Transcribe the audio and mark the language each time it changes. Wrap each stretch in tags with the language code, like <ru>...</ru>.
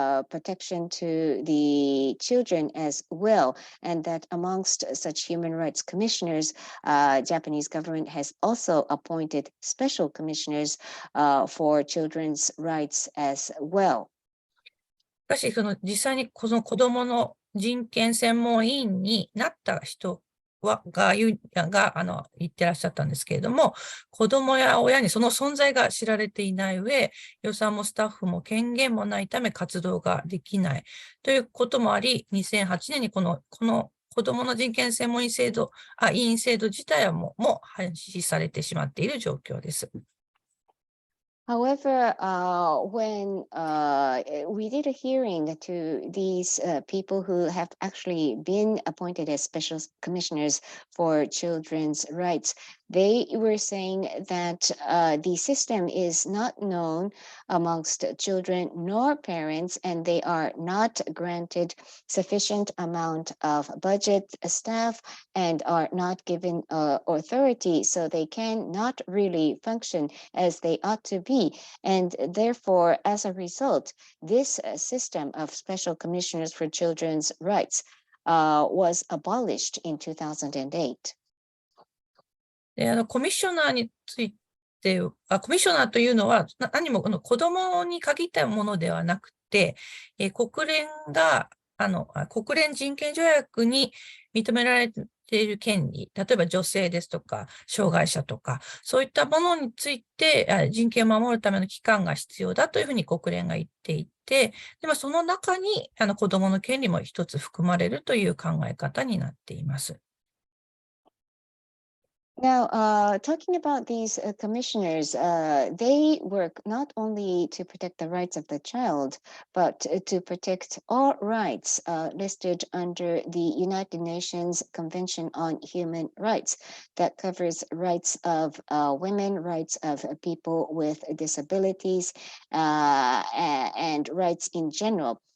<en>protection to the children as well, and that amongst such human rights commissioners, Japanese government has also appointed special commissioners for children's rights as well.</en> <ja>しかし、実際にこの子どもの人権専門委員になった人が言ってらっしゃったんですけれども、子どもや親にその存在が知られていない上、予算もスタッフも権限もないため活動ができないということもあり、2008年にこの子どもの人権専門委員制度自体はもう廃止されてしまっている状況です。</ja> <en>However, when we did a hearing to these people who have actually been appointed as special commissioners for children's rights, they were saying that the system is not known amongst children nor parents, and they are not granted sufficient amount of budget, staff, and are not given authority, so they cannot really function as they ought to be. And therefore, as a result, this system of special commissioners for children's rights was abolished in 2008.</en> <ja>で、コミッショナーについて、コミッショナーというのは何も子どもに限ったものではなくて、国連人権条約に認められている権利、例えば女性ですとか、障害者とか、そういったものについて人権を守るための機関が必要だというふうに国連が言っていて、でもその中に子どもの権利も一つ含まれるという考え方になっています。</ja> <en>Now, talking about these commissioners, they work not only to protect the rights of the child, but to protect all rights listed under the United Nations Convention on Human Rights that covers rights of women, rights of people with disabilities, and rights in general.</en>